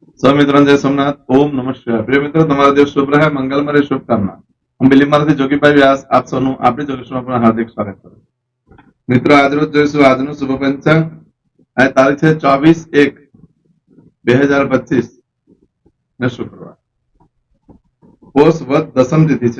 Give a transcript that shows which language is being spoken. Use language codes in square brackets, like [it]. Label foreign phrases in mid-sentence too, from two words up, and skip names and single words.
[hi] सब मित्रों जय सोमनाथ। [sa] ओम नमः शिवाय। [hi] प्रिय मित्रों, [gu] તમારો દિવસ શુભ રહે, મંગલમય રહે, શુભકામના। હું બિલીમારથી જોગીભાઈ વ્યાસ આપ સૌનું આપણી જોગેશમાં પણ હાર્દિક સ્વાગત કરું છું। મિત્રો, આજરોજ જોઈશું આજનું શુભ પંચાંગ। આ તારીખ છે 24/1/2025 ને શુક્રવાર। પોષ વદ દસમ તિથિ છે।